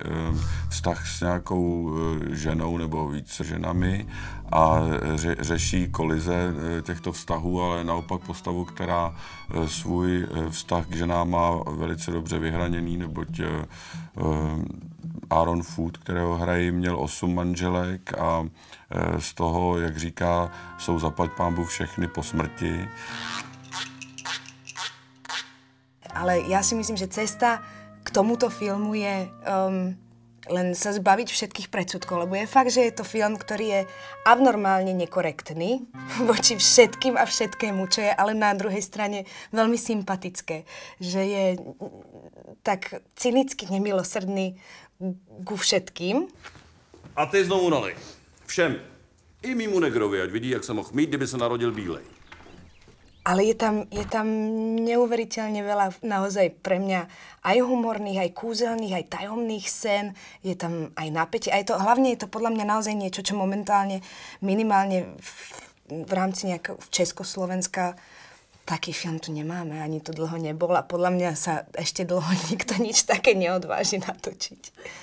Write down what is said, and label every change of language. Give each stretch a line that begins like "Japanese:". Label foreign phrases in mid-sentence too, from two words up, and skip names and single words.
Czech: vztah s nějakou ženou nebo více ženami a řeší kolize těchto vztahů, ale naopak postavu, která svůj vztah k ženám má velice dobře vyhraněný, neboť Aaron Food, kterého hrají, měl 8 manželek a z toho, jak říká, jsou zaplať pánbůh všechny po smrti.
Slovak: Ale ja si myslím, že cesta k tomuto filmu je len sa zbaviť všetkých predsudkov, lebo je fakt, že je to film, ktorý je abnormálne nekorektný voči všetkým a všetkému, čo je ale na druhej strane veľmi sympatické. Že je tak cynicky nemilosrdný ku všetkým.
Czech: A ty znovu nalej. Všem. I mýmu negrovi, ať vidí, jak se mohl mít, kdyby se narodil bílej.
Slovak: Ale je tam neuveriteľne veľa naozaj pre mňa aj humorných, aj kúzelných, aj tajomných scén. Je tam aj napätie. Hlavne je to podľa mňa naozaj niečo, čo momentálne minimálne v rámci nejakého Československa taký film tu nemáme, ani to dlho nebol a podľa mňa sa ešte dlho nikto nič také neodváži natočiť.